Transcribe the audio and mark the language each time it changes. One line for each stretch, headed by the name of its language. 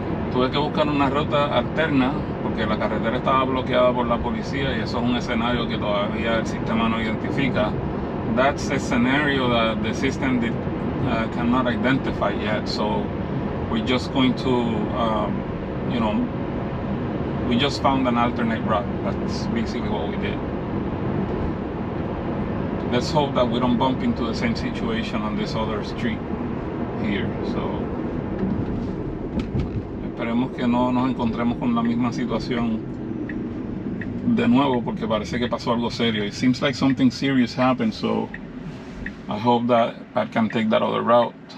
Spanish: Tuve que buscar una ruta alterna porque la carretera estaba bloqueada por la policía, y eso es un escenario que todavía el sistema no identifica.
English: That's a scenario that the system cannot identify yet, so we're just going to, you know, we just found an alternate route. That's basically what we did. Let's hope that we don't bump into the same situation on this other street here.
Spanish: So esperemos que no nos encontremos con la misma situación de nuevo, porque parece que pasó algo serio.
English: It seems like something serious happened, so I hope that I can take that other route.